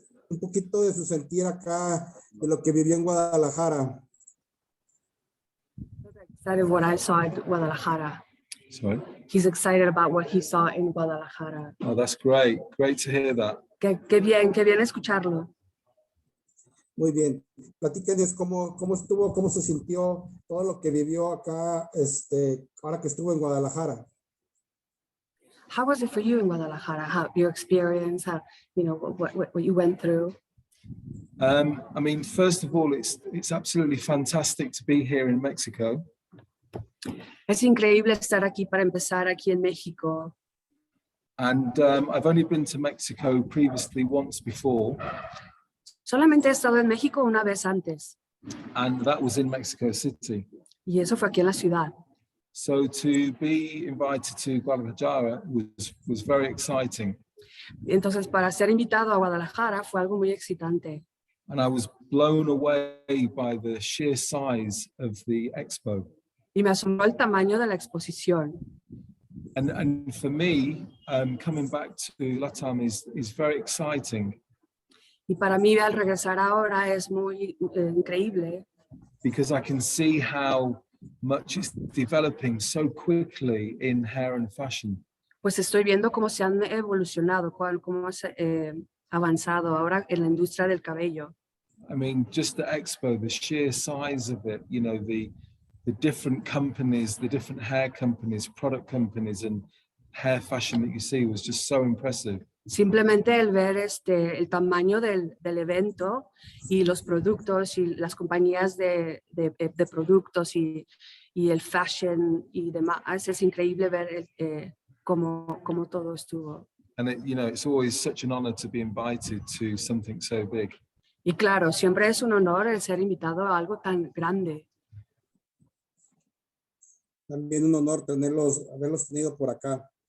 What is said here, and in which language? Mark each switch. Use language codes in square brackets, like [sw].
[es] un poquito de su sentir acá, de lo que vivió en Guadalajara. [en] Excited what I saw in Guadalajara. Sorry. He's excited about what he saw in Guadalajara. Oh, that's great. Great to hear that. [es] Qué bien escucharlo. Muy bien. Platíquenos cómo estuvo, cómo se sintió todo lo que vivió acá, ahora que estuvo en Guadalajara. [en] How was it for you in Guadalajara? How your experience? How, you know, what you went through? I mean, first of all, it's absolutely fantastic to be here in Mexico. [es] Es increíble estar aquí para empezar aquí en México. [en] And I've only been to Mexico previously once before, [es] Solamente he estado en México una vez antes [en] and that was in Mexico City. [es] y eso fue aquí en la ciudad. [en] So to be invited to Guadalajara was very exciting. [es] Entonces, para ser invitado a Guadalajara fue algo muy excitante. [en] And I was blown away by the sheer size of the expo. [es] Y me asombró el tamaño de la exposición. [en] And for me, coming back to Latam is very exciting. [es] Y para mí al regresar ahora es muy increíble. [en] Because I can see how much it's developing so quickly in hair and fashion. [es] Pues estoy viendo cómo se han evolucionado, cómo se avanzado ahora en la industria del cabello. [en] I mean, just the expo, the sheer size of it, you know, the different companies, the different hair companies, product companies and hair fashion that you see was just so impressive. [es] Simplemente el ver el tamaño del evento y los productos y las compañías de productos y el fashion y demás, es increíble ver cómo todo estuvo. [en] And it, you know, it's always such an honor to be invited to something so big. [es] Y claro, siempre es un honor el ser invitado a algo tan grande. También un honor haberlos tenido por acá.